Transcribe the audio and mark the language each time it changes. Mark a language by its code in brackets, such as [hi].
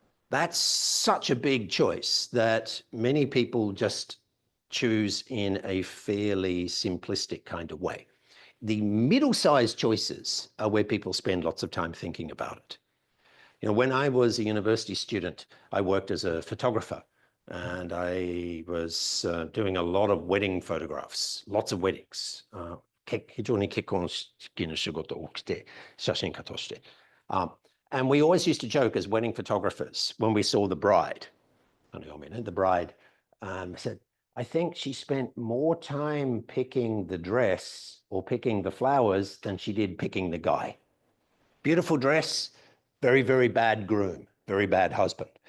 [en] That's such a big choice that many people just choose in a fairly simplistic kind of way. The middle-sized choices are where people spend lots of time thinking about it. You know, when I was a university student, I worked as a photographer, and I was doing a lot of wedding photographs, lots of weddings. [ja] 非常に結婚式の仕事をして写真家として。 [en] And we always used to joke as wedding photographers when we saw the bride. The bride said, I think she spent more time picking the dress or picking the flowers than she did picking the guy. Beautiful dress, very, very bad groom, very bad husband.